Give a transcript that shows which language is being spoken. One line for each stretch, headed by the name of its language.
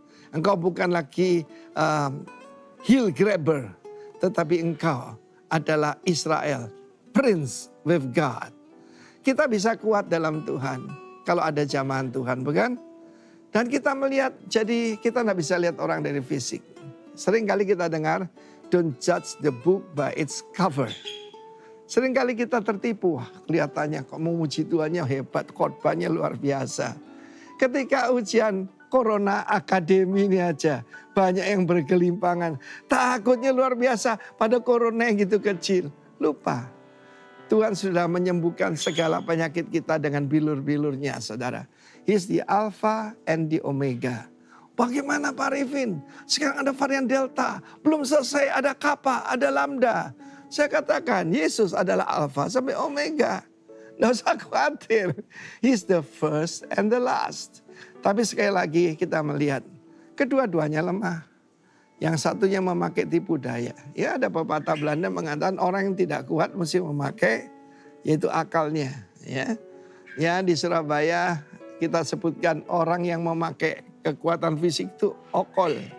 Indonesian: Engkau bukan lagi
English: heel grabber.
Indonesian: Tetapi engkau adalah Israel.
English: Prince with God.
Indonesian: Kita bisa kuat dalam Tuhan. Kalau ada jamahan Tuhan bukan? Dan kita melihat, jadi kita tidak bisa lihat orang dari fisik. Sering kali kita dengar,
English: don't judge the book by its cover.
Indonesian: Sering kali kita tertipu, wah kelihatannya kok memuji Tuhannya hebat, khotbahnya luar biasa. Ketika ujian Corona Akademi ini aja, banyak yang bergelimpangan. Takutnya luar biasa, pada Corona yang gitu kecil. Lupa, Tuhan sudah menyembuhkan segala penyakit kita dengan bilur-bilurnya saudara.
English: He's the Alpha and the Omega.
Indonesian: Bagaimana Pak Rifin? Sekarang ada varian Delta. Belum selesai ada Kappa, ada Lambda. Saya katakan Yesus adalah Alpha sampai Omega. Nggak usah khawatir.
English: He's the first and the last.
Indonesian: Tapi sekali lagi kita melihat. Kedua-duanya lemah. Yang satunya memakai tipu daya. Ya ada pepatah Belanda mengatakan orang yang tidak kuat mesti memakai yaitu akalnya. Ya di Surabaya kita sebutkan orang yang memakai kekuatan fisik itu okol.